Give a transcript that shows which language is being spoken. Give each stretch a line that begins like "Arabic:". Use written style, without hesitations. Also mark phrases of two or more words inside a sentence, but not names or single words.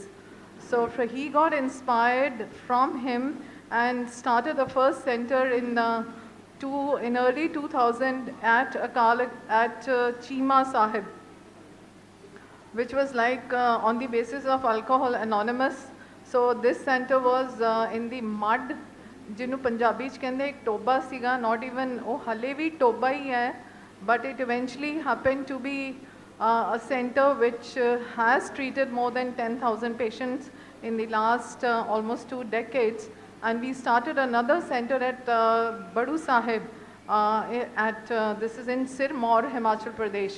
English: So he got inspired from him and started the first center in early 2000 at Chima Sahib, which was like on the basis of Alcohol Anonymous. So this center was in the mud,
Punjabi: ਜਿਹਨੂੰ ਪੰਜਾਬੀ 'ਚ ਕਹਿੰਦੇ ਇੱਕ ਟੋਬਾ ਸੀਗਾ,
English: not even
Punjabi: ਉਹ ਹਲੇ ਵੀ ਟੋਬਾ ਹੀ ਹੈ,
English: but it eventually happened to be a center which has treated more than 10,000 patients in the last almost 2 decades. And we started another center at Badu Sahib, this is in Sirmaur, Himachal Pradesh.